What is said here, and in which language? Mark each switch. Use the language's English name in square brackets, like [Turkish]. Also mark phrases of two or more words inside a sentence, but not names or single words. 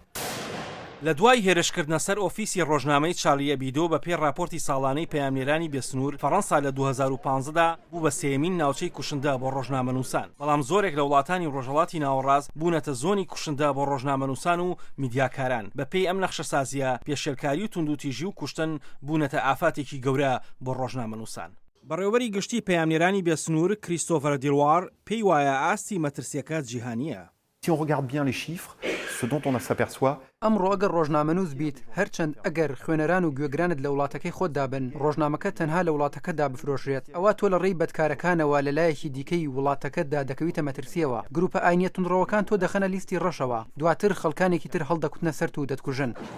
[Central Kurdish] لە دوای هێرشکردنە سەر ئۆفیسی ڕۆژنامەی چارلی ئەبیدۆ بە پێی راپۆرتی ساڵانەی پەیامنێرانی بێسنوور، فەڕەنسا لە 2015دا بوو بە سێمین ناوچەی کوشندە بۆ ڕۆژنامەنووسان، بەڵام زۆرێک لە وڵاتانی ڕۆژهەڵاتی ناوەڕاست بوونەتە زۆنی کوشندە بۆ ڕۆژنامەنووسان و میدیاکاران. بە پێی ئەم نەخشەسازیە، پێشێلکاری و توندوتیژی و کوشتن بوونەتە ئافاتێکی گەورە بۆ ڕۆژنامەنووسان. بەڕێوەبەری گشتی پەیامنێرانی بێسنوور کریستۆفەر دیڵوار پێی وایە ئاستی مەترسیەکە جیهانیە. [French] Si on regarde bien les chiffres, ce dont on s'aperçoit [Central Kurdish] ئەمڕۆ ئەگەر ڕۆژنامەنووس بیت، هەرچەند ئەگەر خوێنەران و گوێگرانت لە وڵاتەکەی خۆتدا بن، ڕۆژنامەکە تەنها لە وڵاتەکەدا بفرۆشرێت، ئەوە تۆ لە ڕێی بەدکارەکانەوە لەلایەکی دیکەی وڵاتەکەتدا دەکەویتە مەترسیەوە. گروپە ئاینیە تونڕەوەکان تۆ دەخەنە لیستی ڕەشەوە، دواتر خەڵکانێکی تر هەڵدەکوتنە سەر و دەتکوژن.